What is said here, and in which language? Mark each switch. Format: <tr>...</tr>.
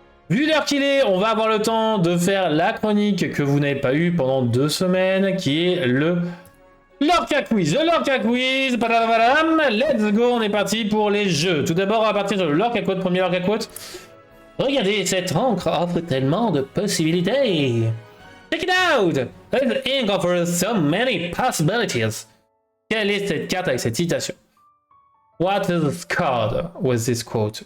<fr>Vu l'heure qu'il est, on va avoir le temps de faire la chronique que vous n'avez pas eue pendant 2 semaines, qui est le Lorca Quiz. Le Lorca Quiz,</fr> <en>let's go,</en> <fr>on est parti pour les jeux. Tout d'abord, à partir de Lorca Quote, premier Lorca Quote. Regardez, cette encre offre tellement de possibilités.</fr> <en>Check it out! This ink offers so many possibilities.</en> <fr>Quelle est cette carte avec cette citation?</fr> <en>What is this card with this quote?</en>